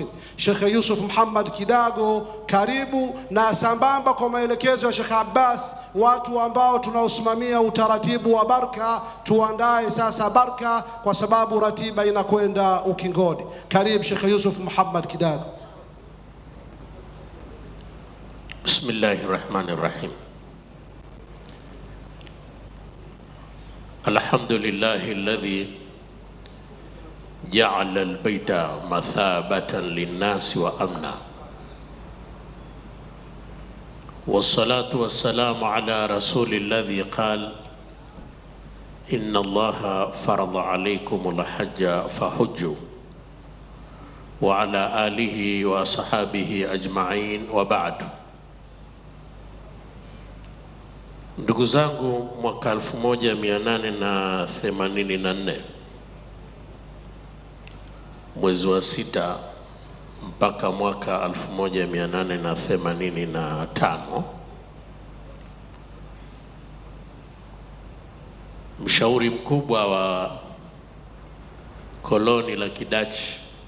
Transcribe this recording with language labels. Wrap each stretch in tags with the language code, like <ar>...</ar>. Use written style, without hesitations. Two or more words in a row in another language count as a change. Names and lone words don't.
<sw>Sheikh Yusuf Muhammad Kidago, karibu. Na sambamba kwa maelekezo ya Sheikh Abbas, watu ambao tunaosimamia utaratibu wa baraka, tuandae sasa baraka kwa sababu ratiba inakwenda ukingoni. Karibu Sheikh Yusuf Muhammad Kidago.</sw> <ar>بسم الله الرحمن الرحيم. الحمد لله الذي جعل البيت مثابة للناس وأمنا، والصلاة والسلام على رسول الذي قال إن الله فرض عليكم الحج فحجوا، وعلى آله وصحابه أجمعين، وبعد.</ar> <sw>Ndugu zangu, mwaka 1884 mwezi wa 6 mpaka mwaka 1885, mshauri mkubwa wa koloni la Kidachi</sw>